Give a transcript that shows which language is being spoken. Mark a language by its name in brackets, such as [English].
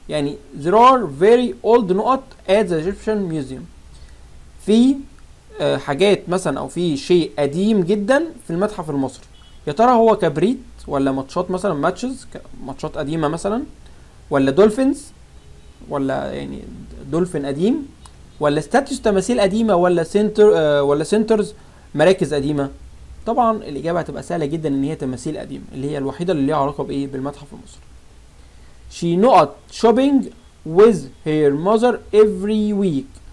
[Arabic] يعني [English] there are very old نقط at the Egyptian museum. في [Arabic] حاجات مثلا او في شيء قديم جدا في المتحف المصري، يا ترى هو كبريت ولا ماتشات مثلا ماتشز ماتشات قديمه مثلا، ولا دولفينز، ولا يعني دولفين قديم، ولا ستاتيوس تماثيل قديمه، ولا ولا سنترز مراكز قديمه؟ طبعا الاجابه هتبقى سهله جدا ان هي تماثيل قديمه، اللي هي الوحيده اللي ليها علاقه بايه بالمتحف المصري. [English] she not shopping with her mother every week.